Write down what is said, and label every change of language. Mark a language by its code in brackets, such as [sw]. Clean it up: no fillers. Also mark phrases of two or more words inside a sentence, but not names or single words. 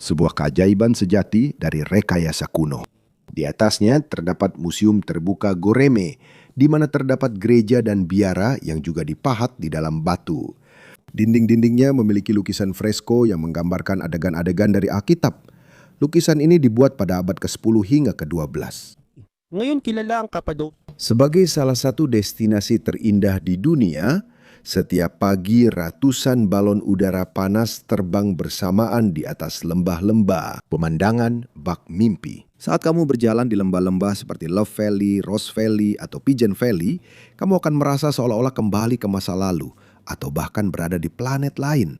[id] Sebuah keajaiban sejati dari rekayasa kuno. Di atasnya terdapat museum terbuka Goreme, di mana terdapat gereja dan biara yang juga dipahat di dalam batu. Dinding-dindingnya memiliki lukisan fresko yang menggambarkan adegan-adegan dari Alkitab. Lukisan ini dibuat pada abad ke-10 hingga ke-12. [tl] Ngayon kilala ang Cappadocia [id] Sebagai salah satu destinasi terindah di dunia, setiap pagi ratusan balon udara panas terbang bersamaan di atas lembah-lembah. Pemandangan bak mimpi. Saat kamu berjalan di lembah-lembah seperti Love Valley, Rose Valley, atau Pigeon Valley, kamu akan merasa seolah-olah kembali ke masa lalu atau bahkan berada di planet lain.